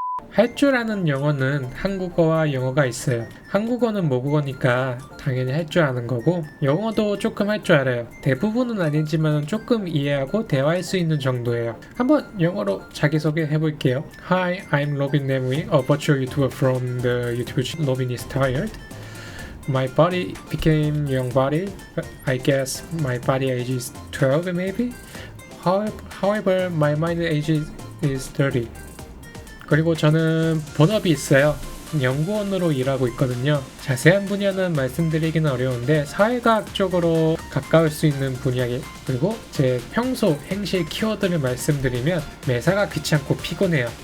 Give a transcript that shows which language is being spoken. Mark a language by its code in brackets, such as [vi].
[ko] 할 줄 아는 영어는 한국어와 영어가 있어요. 한국어는 모국어니까 당연히 할 줄 아는 거고 영어도 조금 할 줄 알아요. 대부분은 아니지만 조금 이해하고 대화할 수 있는 정도예요. 한번 영어로 자기소개 해볼게요. [en] Hi, I'm Robin Nemui, a virtual YouTuber from the YouTube channel Robin is Tired. My body became young body. I guess my body age is 12 maybe. However, my mind age is 30. [ko] 그리고 저는 본업이 있어요. 연구원으로 일하고 있거든요. 자세한 분야는 말씀드리기는 어려운데 사회과학 쪽으로 가까울 수 있는 분야에, 그리고 제 평소 행실 키워드를 말씀드리면 매사가 귀찮고 피곤해요.